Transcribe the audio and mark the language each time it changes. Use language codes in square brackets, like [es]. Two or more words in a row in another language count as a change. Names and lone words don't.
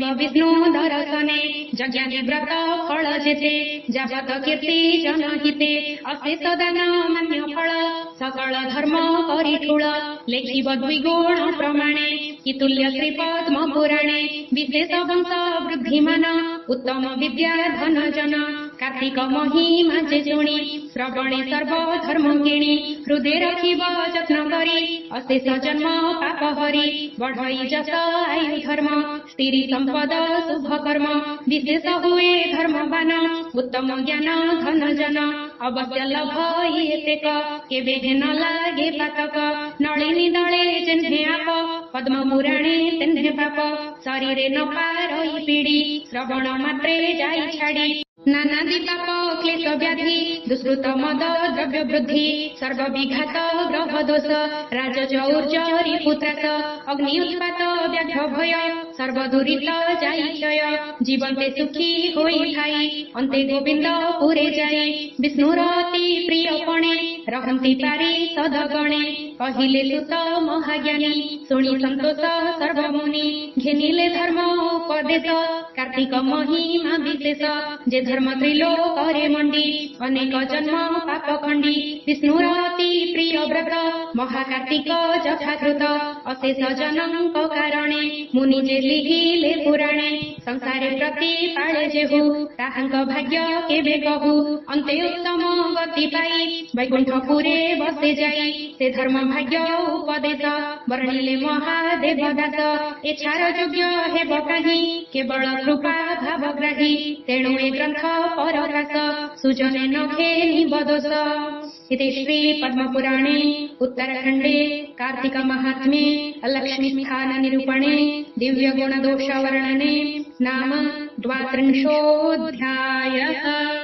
[or] ବିଷ୍ଣୁ ଦର୍ଶନେ ଯଜ୍ଞାନି ବ୍ରତ ଫଳ ଯେତେ ଯାବତ କୀର୍ତ୍ତି ଜନହିତେ ଅଶେଷ ଦାନ ମାନ୍ୟ ଫଳ ସକଳ ଧର୍ମ ପରିଠୂଳ ଲେଖିବ ଦ୍ୱିଗୁଣ ପ୍ରମାଣେ କି ତୁଲ୍ୟ ଶ୍ରୀ ପଦ୍ମ ପୁରାଣେ ବିଶେଷ ବଂଶ ବୃଦ୍ଧିମାନ ଉତ୍ତମ ବିଦ୍ୟା ଧନ ଜନ କାର୍ତ୍ତିକ ମହିମା ଯେ ଶୁଣି ଶ୍ରବଣେ ସର୍ବ ଧର୍ମ କିଣି ହୃଦୟ ରଖିବ ଯତ୍ନ କରି ଅଶେଷ ଜନ୍ମ ପାପ ହରି ବଢ଼ଇ ଯଶ ଆୟୁ ଧର୍ମ ସ୍ତ୍ରୀ ସମ୍ପଦ ଶୁଭ କର୍ମ ବିଶେଷ ହୁଏ ଧର୍ମବାନ ଉତ୍ତମ ଜ୍ଞାନ ଧନ ଜନ ଅବଶ୍ୟ ଲଭ ଏତେକ କେବେ ନ ଲାଗେ ପାତକ ନଳିନୀ ଦଳେ ଯେହ୍ନେ ଆପ ପଦ୍ମ ପୁରାଣେ ତେହ୍ନେ ପାପ ଶରୀରେ ନ ପାରଇ ପୀଡ଼ି ଶ୍ରବଣ ମାତ୍ରେ ଯାଇ ଛାଡ଼ି ନାନାଦି ପାପ କ୍ଲେଶ ବ୍ୟାଧି ଦୁଷ୍କୃତ ମଦ ଦ୍ରବ୍ୟ ବୃଦ୍ଧି ସର୍ବ ବିଘାତ ଗ୍ରହ ଦୋଷ ରାଜଚୌର୍ଯ୍ୟ ପୁତ୍ରାସ ଅଗ୍ନି ଉତ୍ପାତ ବ୍ୟାଘ୍ର ଭୟ ସର୍ବ ଦୁରିତ ଯାଇ କ୍ଷୟ ଜୀବନ୍ତେ ସୁଖୀ ହୋଇ ଥାଇ ଅନ୍ତେ ଗୋବିନ୍ଦ ପୁରେ ଯାଇ ବିଷ୍ଣୁର ଅତି ପ୍ରିୟ ପଣେ ରହନ୍ତି ପାରେ ସଦଗଣେ କହିଲେ ସୁତ ମହାଜ୍ଞାନୀ ଶୁଣି ସନ୍ତୋଷ ସର୍ବମୁନି ଘେନିଲେ ଧର୍ମ ଉପଦେଶ କାର୍ତ୍ତିକ ମହିମା ବିଶେଷ ଯେ ଧର୍ମ ତ୍ରିଲୋକରେ ମଣ୍ଡି ଅନେକ ଜନ୍ମ ପାପ ଖଣ୍ଡି ବିଷ୍ଣୁର ଅତି ପ୍ରିୟ ବ୍ରତ ମହାକାର୍ତ୍ତିକ ଯଥାକୃତ ଅଶେଷ ଜନକ କାରଣେ ମୁନି ଯେ ଲିହିଲେ ପୁରାଣେ ସଂସାରେ ପ୍ରତି ପାଳେ ଯେହୁ ତାହାଙ୍କ ଭାଗ୍ୟ କେବେ କହୁ ଅନ୍ତେ ଉତ୍ତମ ଗତି ପାଇ ବୈକୁଣ୍ଠପୁରେ ବସେ ଯାଇ ସେ ଧର୍ମ ଭାଗ୍ୟ ଉପଦେଶ ବର୍ଣ୍ଣିଲେ ମହାଦେବ ଦାସ ଏଛାର ଯୋଗ୍ୟ ହେବ କାହି କେବଳ କୃପା ଭାବଗ୍ରାହୀ ତେଣୁ ଏ ଗ୍ରନ୍ଥ ପରକାଶ ସୁଜନେ ନଖେ ନିବଦୋଷ। [sa] इति श्री पद्मपुराणे उत्तरखंडे कार्तिक महात्म्ये लक्ष्मी स्थान निरूपणे दिव्य गुण दोष वर्णने नाम 32 अध्यायः।